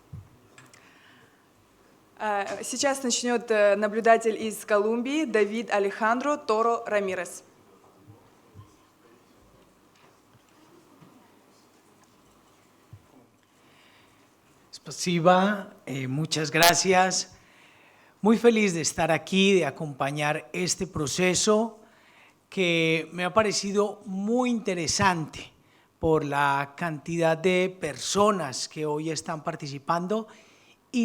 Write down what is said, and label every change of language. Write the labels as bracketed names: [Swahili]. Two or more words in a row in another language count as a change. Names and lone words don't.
[Russian] Сейчас начнет наблюдатель из Колумбии Давид Алехандро Торо Рамирес. Spasiba, [Spanish] muchas gracias. Muy feliz de estar aquí, de acompañar este proceso que me ha parecido muy interesante por la cantidad de personas que hoy están participando y